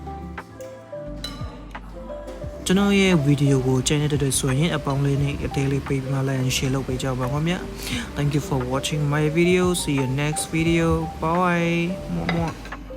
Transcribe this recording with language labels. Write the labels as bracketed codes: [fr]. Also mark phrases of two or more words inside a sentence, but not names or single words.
[my] ကျွန်တော်ရဲ့ဗီဒီယိုကိုကြိုက်တဲ့ဆိုရင်အပေါင်းလေးနဲ့အသေးလေးပေးပြီးမှလည်း share လုပ်ပေးကြပါခင်ဗျ [en] Thank you for watching my video see you next video bye